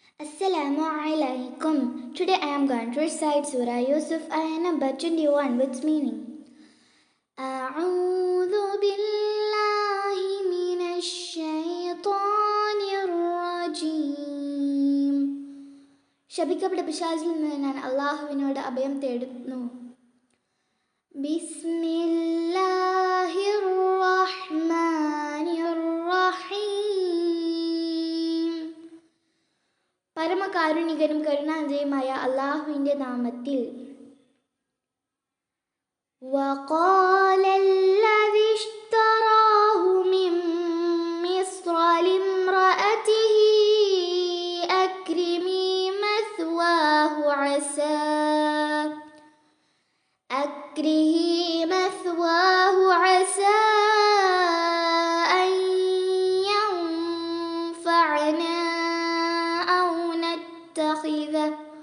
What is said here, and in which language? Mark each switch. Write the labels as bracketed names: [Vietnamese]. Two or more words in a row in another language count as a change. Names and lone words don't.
[Arabic] السلام عليكم. [English] Today I am going to recite Surah Yusuf, ayah number 21, with meaning. [Arabic] أعوذ بالله من الشيطان الرجيم. [Malayalam] ശപിക്കപ്പെട്ട പിശാചിൽ നിന്ന് ഞാൻ അല്ലാഹുവിനോട് അഭയം തേടുന്നു. [Arabic] بسم الله الرحمن الرحيم. [Malayalam] പരമകാരുണികനും കരുണാനിധിയുമായ അല്ലാഹുവിന്റെ നാമത്തിൽ. [Arabic] وقال الذي اشتراه من مصر لامرأته أكرمي مثواه عسى أن ينفعنا أو نتخذه